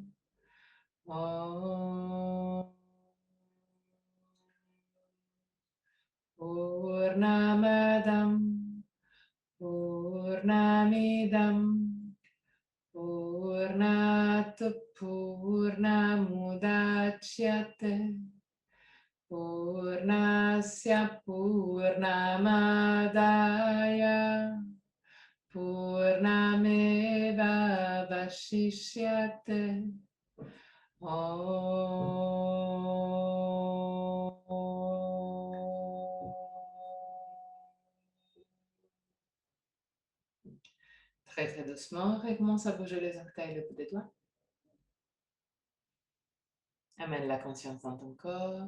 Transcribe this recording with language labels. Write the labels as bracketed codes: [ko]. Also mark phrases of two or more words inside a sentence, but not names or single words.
[sa] ॐ पूर्णमदम् पूर्णमिदम् पूर्णात् पूर्णमुदच्यते पूर्णस्य पूर्णमादाय पूर्णमेव वशिष्यते. [fr] Très très doucement, recommence à bouger les orteils, le bout des doigts. Amène la conscience dans ton corps.